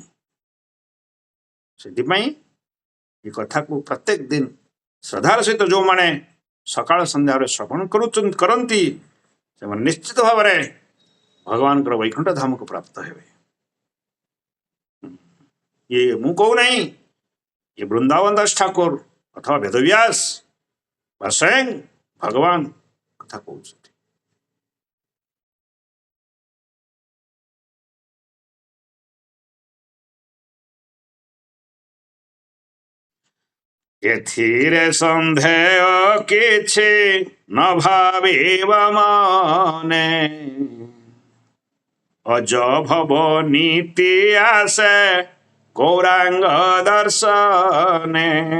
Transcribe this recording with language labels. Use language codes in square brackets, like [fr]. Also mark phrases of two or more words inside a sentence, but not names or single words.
[or] ସେଥିପାଇଁ ଏ କଥାକୁ ପ୍ରତ୍ୟେକ ଦିନ ଶ୍ରଦ୍ଧାର ସହିତ ଯେଉଁମାନେ ସକାଳ ସନ୍ଧ୍ୟାରେ ଶ୍ରବଣ କରନ୍ତି ସେମାନେ ନିଶ୍ଚିତ ଭାବରେ ଭଗବାନଙ୍କର ବୈକୁଣ୍ଠ ଧାମକୁ ପ୍ରାପ୍ତ ହେବେ। ଇଏ ମୁଁ କହୁନାହିଁ, ଏ ବୃନ୍ଦାବନ ଦାସ ଠାକୁର ଅଥବା ବେଦବ୍ୟାସ ବା ସ୍ୱୟଂ ଭଗବାନ କଥା କହୁଛନ୍ତି। ଏଥିରେ ସନ୍ଦେହ କିଛି ନ ଭାବିବ ମନେ, ଅଜ ଭବ ନୀତି ଆସେ ଗୌରାଙ୍ଗ ଦର୍ଶନେ।